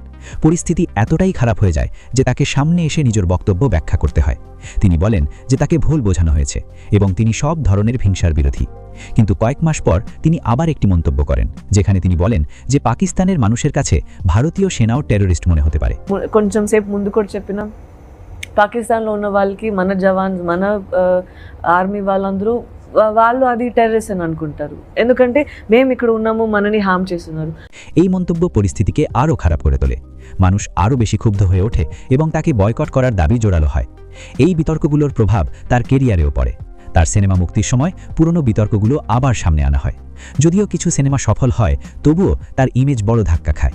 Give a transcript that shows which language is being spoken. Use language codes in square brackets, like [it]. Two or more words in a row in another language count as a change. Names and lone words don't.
[bn] পরিস্থিতি এতটাই খারাপ হয়ে যায় যে তাকে সামনে এসে নিজের বক্তব্য ব্যাখ্যা করতে হয়। তিনি বলেন যে তাকে ভুল বোঝানো হয়েছে এবং তিনি সব ধরনের হিংসার বিরোধী। কিন্তু কয়েক মাস পর তিনি আবার একটি মন্তব্য করেন, যেখানে তিনি বলেন যে পাকিস্তানের মানুষের কাছে ভারতীয় সেনাও টেররিস্ট মনে হতে পারে। [te] కొంచెం సేపు ముందు కూడా చెప్పిన పాకిస్తాన్లో ఉన్న వాళ్ళకి మన జవాన్స్ మన ఆర్మీ వాళ్ళందరూ వాళ్ళు అది టెర్రరిస్ట్ అని అనుకుంటారు, ఎందుకంటే మేము ఇక్కడ ఉన్నాము, మనని హామ్ చేస్తున్నారు। [bn] এই মন্তব্য পরিস্থিতিকে আরও খারাপ করে তোলে। মানুষ আরও বেশি ক্ষুব্ধ হয়ে ওঠে এবং তাকে বয়কট করার দাবি জোরালো হয়। এই বিতর্কগুলোর প্রভাব তার কেরিয়ারেও পড়ে। তার সিনেমা মুক্তির সময় পুরনো বিতর্কগুলো আবার সামনে আনা হয়। যদিও কিছু সিনেমা সফল হয়, তবুও তার ইমেজ বড় ধাক্কা খায়।